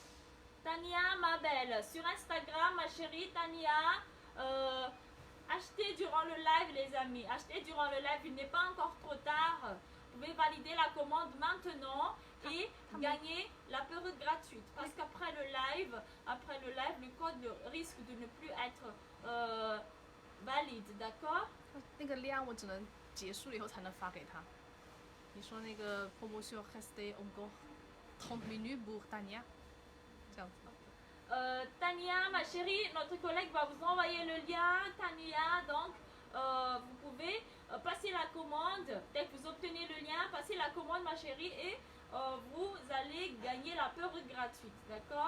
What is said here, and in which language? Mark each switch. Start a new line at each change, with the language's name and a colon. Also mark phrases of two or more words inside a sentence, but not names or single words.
French: Tania, ma belle, sur Instagram, ma chérie Tania, achetez durant le live, les amis. Achetez durant le live, il n'est pas encore trop tard. Vous pouvez valider la commande maintenant et gagner la perruque gratuite. Parce qu'après le live, le code risque de ne plus être valide, d'accord?
Chinese: 那个量我只能结束了以后才能发给他。你说那个
French: promotion reste encore 30 minutes pour Tania，
Chinese: 这样子。
French: Tania, ma chérie, notre collègue va vous envoyer le lien. Tania, donc vous pouvez passer la commande. Dès que vous obtenez le lien, passez la commande, ma chérie, et vous allez gagner la perruque gratuite, d'accord?